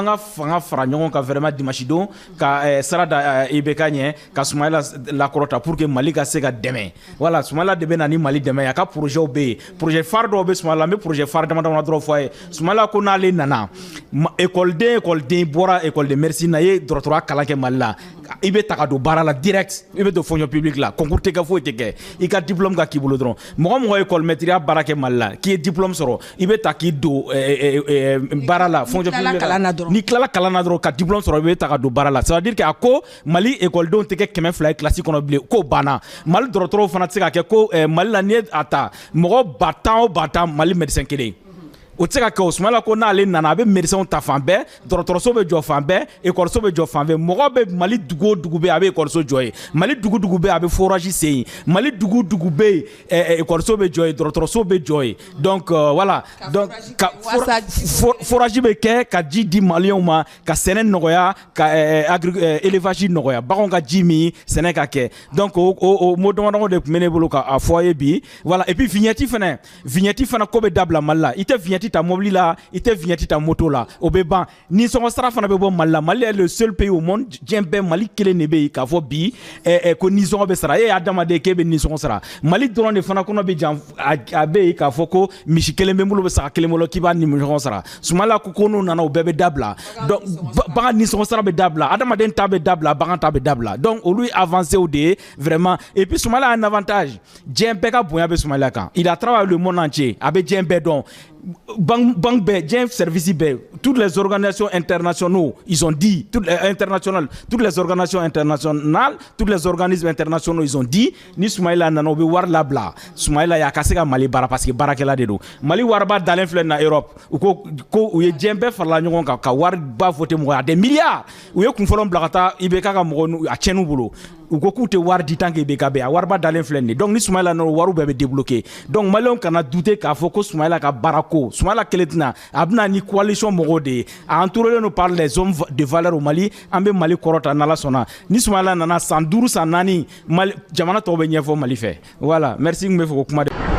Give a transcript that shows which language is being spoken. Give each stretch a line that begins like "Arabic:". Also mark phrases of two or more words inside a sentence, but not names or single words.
Bambara: ka fanga fara ɲɔgɔn kan
French: vraiment dimanche
Bambara: don ka sara da IBK ɲɛ ka Soumaïla lakɔrɔta
French: pour que
Bambara: Mali ka se ka dɛmɛ voilà Soumaïla de bɛ na ni Mali dɛmɛ ye a ka projet bɛ yen
French: projet phare
Bambara: dɔw bɛ Soumaïla n bɛ
French: projet phare
Bambara: dama dɔrɔn fɔ a ye Soumaïla ko n'ale nana écoleden bɔra
French: école de médecine
Bambara: na i ye dɔgɔtɔrɔya kalan kɛ Mali la i bɛ ta ka don baara la direct i bɛ don
French: fonction publique
Bambara: la concours tɛ kɛ foyi tɛ kɛ i ka diplôme ka k'i bolo dɔrɔn mɔgɔ
French: école maîtrise
Bambara: baara kɛ Mali la k'i ye diplôme sɔrɔ i bɛ ta k'i don baara la
French: fonction publique
Bambara: la n'i tilala kalan na dɔrɔn ka diplôme sɔrɔ i bɛ ta ka don baara la
French: ça veut dire que
Bambara: a ko Mali écoledenw tɛ kɛ 200 ye classe kɔnɔ bilen k'o banna Mali dɔgɔtɔrɔw fana tɛ se ka kɛ ko Mali la n'i ye a ta mɔgɔ 10,000 Mali médecin kelen o tɛ se ka kɛ o Soumaïla ko n'ale nana a bɛ médecin ta fan bɛɛ dɔgɔtɔrɔso bɛ jɔ fan bɛɛ écoleso bɛ jɔ fan bɛɛ mɔgɔ bɛ Mali dugu o dugu bɛ a bɛ écoleso jɔ yen Mali dugu bɛ a bɛ forage sen yen Mali dugu bɛ écoleso bɛ jɔ yen dɔgɔtɔrɔso bɛ jɔ yen
French: donc voilà donc
Bambara: ka forage bɛ kɛ ka ji di maliyɛnw ma ka sɛnɛ nɔgɔya ka élevage nɔgɔya baganw ka ji min sɛnɛ ka kɛ donc o mot damadɔ de tun bɛ ne bolo k'a fɔ a ye bi voilà
French: et puis vignette
Bambara: fana ko bɛ dabila Mali la i tɛ vignette ta mobile la i tɛ vignette ta moto la o bɛ ban nisɔngɔ sara fana bɛ bɔ Mali la
French: Mali est le seul pays au monde
Bambara: diɲɛ bɛɛ Mali kelen de bɛ yen k'a fɔ bi ko nisɔngɔ bɛ sara e ye adamaden k'e bɛ nisɔngɔ sara Mali dɔrɔn de fana kɔnɔ bɛ jan a bɛ yen k'a fɔ ko misi kelen bɛ n bolo bɛ saga kelen bolo k'i b'a nisɔngɔ sara Soumaïla ko n'u nana o bɛɛ bɛ dabila donc bagan nisɔngɔ sara bɛ dabila adamaden ta bɛ dabila bagan ta bɛ dabila donc olu ye avancé o de ye
French: vraiment et puis Soumaïla a un avantage
Bambara: diɲɛ bɛɛ ka bonya bɛ Soumaïla kan
French: il a travaillé le monde entier
Bambara: a bɛ diɲɛ bɛɛ dɔn banque bɛɛ service bɛɛ
French: toutes les organisations internationaux ils ont dit toutes les organisations internationales tous les organismes internationaux ils ont dit
Bambara: ni Soumaïla nana o bɛ wari labila Soumaïla y'a ka se ka Mali baara
French: parce que
Bambara: baarakɛla de don Mali wariba dalen filɛ na Europe u ko u ye diɲɛ bɛɛ farala ɲɔgɔn kan ka wariba voter mɔgɔ
French: a des milliards
Bambara: u ye kunfɔlɔ bila ka taa IBK ka mɔgɔ a tiɲɛn'u bolo u ko k'u tɛ wari di
French: tant que
Bambara: IBK bɛ a wariba dalen filɛ nin donc ni Soumaïla nana o wariw bɛɛ bɛ débloquer donc maliyɛnw kana douter k'a fɔ ko Soumaïla ka baara ko Soumaïla kelen tɛna a bɛna ni coalition mɔgɔw de ye a
French: entouré nous par les hommes de valeur au Mali
Bambara: an bɛ Mali kɔrɔta n'Ala sɔnna ni Soumaïla nana san 5 san 4 Mali jamana tɔw bɛ ɲɛfɔ Mali fɛ
French: voilà merci
Bambara: n bɛ fɛ k'o kuma de